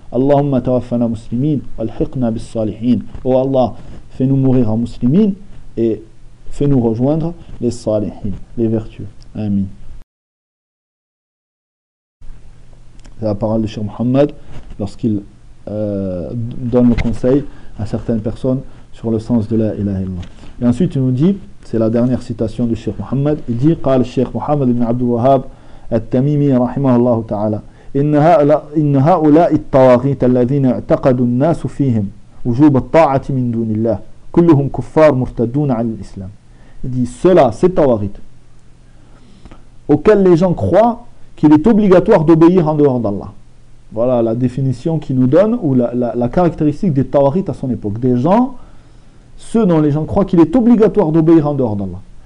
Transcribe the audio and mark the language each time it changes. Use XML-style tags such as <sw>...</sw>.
<ar>Allahumma tawaffana muslimin walhiqna bis salihin.</ar> <fr>Oh Allah, fais-nous mourir en muslimin et fais-nous rejoindre les salihin, les vertueux. Amin. La parole de Cheikh Mohammed, lorsqu'il donne le conseil à certaines personnes sur le sens de la ilaha illallah. Et ensuite, il nous dit, c'est la dernière citation de Cheikh Mohammed, il dit,</fr> <ar>قال الشيخ محمد بن عبد الوهاب التميمي رحمه الله تعالى إن هؤلاء الطواغيت الذين اعتقدوا الناس فيهم وجوب الطاعة من دون الله كلهم كفار مرتدون عن الإسلام.</ar> <fr>Il dit, ceux-là, ces tawaghit, auxquels les gens croient qu'il est obligatoire d'obéir en dehors d'Allah. Voilà la définition qu'il nous donne, ou la caractéristique des tawarites à son époque. Des gens, ceux dont les gens croient qu'il est obligatoire d'obéir en dehors d'Allah.</fr>